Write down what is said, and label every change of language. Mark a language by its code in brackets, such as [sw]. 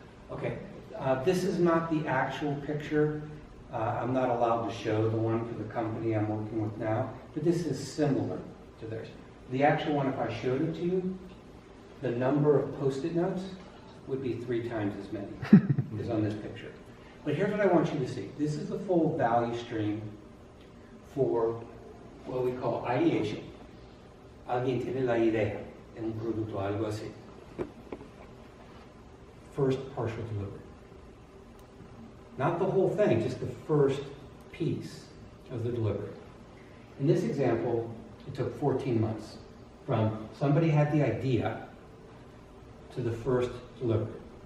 [en] Okay, this is not the actual picture. I'm not allowed to show the one for the company I'm working with now, but this is similar to theirs. The actual one, if I showed it to you, the number of Post-it notes would be 3 times as many as on this picture. But here's what I want you to see. This is the full value stream for what we call ideation. [es] Alguien tiene la idea en un producto, algo así. [en] First partial delivery. Not the whole thing, just the first piece of the delivery. In this example, it took 14 months from somebody had the idea to the first delivery.